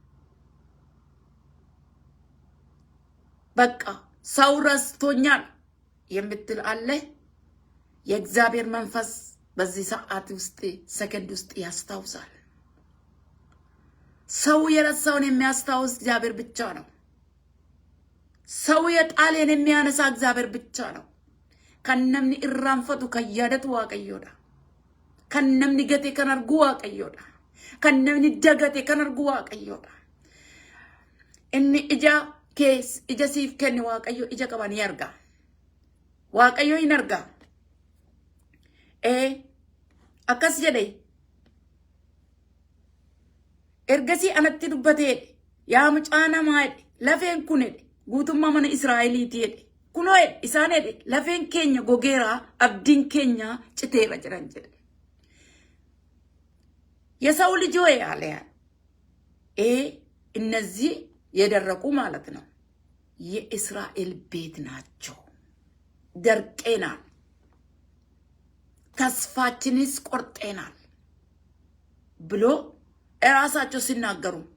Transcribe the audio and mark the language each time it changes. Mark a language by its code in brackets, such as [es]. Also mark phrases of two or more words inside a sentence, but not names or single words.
[am] በቃ ሰው ረስቶኛል የምትል አለ የእግዚአብሔር መንፈስ በዚህ ሰዓት ውስጥ ሰከንድ ውስጥ ያስታውሳል ሰው የረሳውን የሚያስታውስ እግዚአብሔር ብቻ ነው ሰው የጣለን የሚያነሳ እግዚአብሔር ብቻ ነው [om] kan namni irraanfatu kan yaadatu waaqayyoodha kan namni gate kan argu waaqayyoodha Kannamni dagate kan argu waaqayyoodha. Inni ija siif kenni waaqayyo ija qaba ni arga. Waaqayyo hin arga. Akkas jedhe. Ergasii anatti dubbatee yaa mucaa namaa lafeen kun guutummaa mana Israa'eliiti jedhe. Kunoo isaan lafeen keenya gogeera abdiin keenya citeera jedhan jedhe. [am] የሰው ልጅ ሆይ አለ እነዚህ የደረቁ ማለት ነው የእስራኤል ቤት ናቸው ደርቀናል ተስፋችንስ ቆርጠናል ብሎ እራሳቸው ሲናገሩ